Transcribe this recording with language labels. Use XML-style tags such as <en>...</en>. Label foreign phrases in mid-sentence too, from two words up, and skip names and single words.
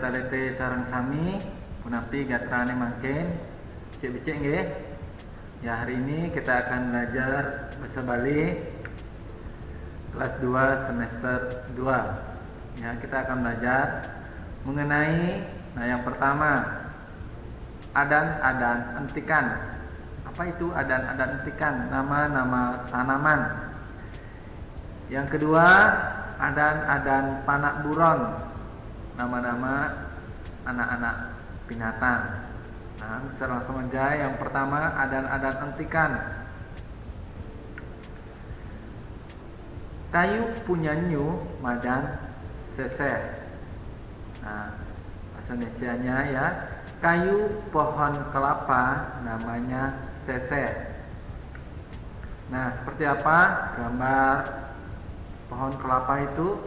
<ban>te sareng sami punapi gatrane makin cek-cek nggih.</ban> <id>Ya, hari ini kita akan belajar bahasa Bali kelas 2 semester 2. Ya, kita akan belajar mengenai yang pertama</id> <ban>adan-adan entikan.</ban> <id>Apa itu</id> <ban>adan-adan entikan?</ban> <id>Nama-nama tanaman. Yang kedua,</id> <ban>adan-adan panak buron,</ban> <id>nama-nama anak-anak binatang. Nah, bisa langsung aja. Yang pertama,</id> <ban>adan-adan entikan. Kayu punya nyu madan sese.</ban> <id>Nah, bahasa Indonesianya ya, kayu pohon kelapa namanya sese. Nah, seperti apa gambar pohon kelapa itu?</id>